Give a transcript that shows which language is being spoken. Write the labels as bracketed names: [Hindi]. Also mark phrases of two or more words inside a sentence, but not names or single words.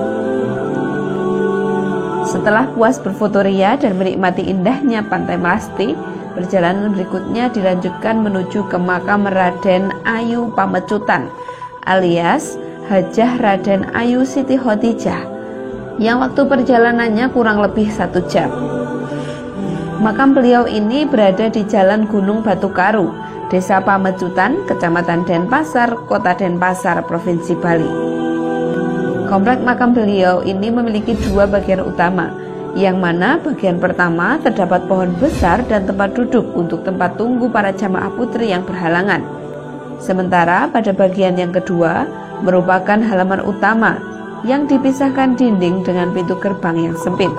[Indonesian] Setelah puas berfoto ria dan menikmati indahnya Pantai Melasti, perjalanan berikutnya dilanjutkan menuju ke makam Raden Ayu Pamecutan alias Hajah Raden Ayu Siti Khotijah yang waktu perjalanannya kurang lebih 1 jam. Makam beliau ini berada di Jalan Gunung Batu Karu, Desa Pamecutan, Kecamatan Denpasar, Kota Denpasar, Provinsi Bali. Komplek makam beliau ini memiliki 2 bagian utama, yang mana bagian pertama terdapat pohon besar dan tempat duduk untuk tempat tunggu para jamaah putri yang berhalangan. Sementara pada bagian yang kedua merupakan halaman utama yang dipisahkan dinding dengan pintu gerbang yang sempit.